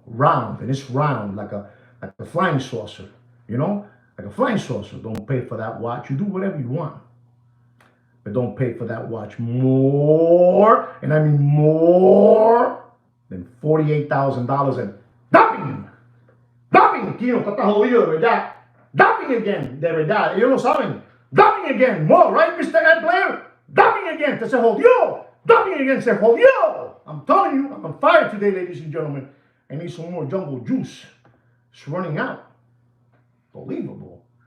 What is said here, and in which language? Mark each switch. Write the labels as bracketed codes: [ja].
[en] Round, and it's round like a flying saucer, you know, like a flying saucer. Don't pay for that watch. You do whatever you want. But don't pay for that watch more, and I mean more than $48,000 and dumping. Dumping, [es] Kino, está jodido, de verdad. [en] Dumping again, [es] de verdad. Ellos lo saben. [en] Dumping again, more, right, Mr. Ed Blair? Dumping again, [es] se jodió. [en] Dumping again, [es] se jodió. [en] I'm telling you, I'm on fire today, ladies and gentlemen. I need some more jungle juice. It's running out. Unbelievable.